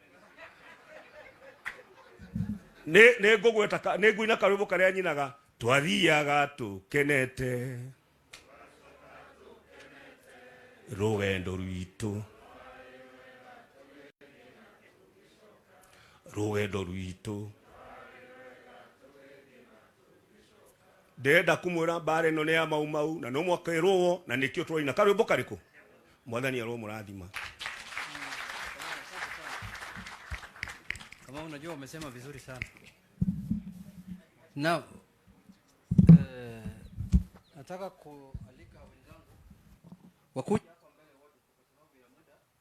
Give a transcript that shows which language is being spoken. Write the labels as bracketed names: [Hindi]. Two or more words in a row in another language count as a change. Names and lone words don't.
[Kikuyu] Ne ngugweta ne nguina karwimbo karia nyinaga twathiaga tukenete rugendo rwitu ndenda kumwira mbare no ne ya mau na no mwakairwo na nikio twaina karwimbo kariku mwathani arwo murathima. [Swahili] Kama unajua umesema vizuri sana. Now nataka kualika wenzangu wakuja hapa mbele wote kwa sababu ya muda.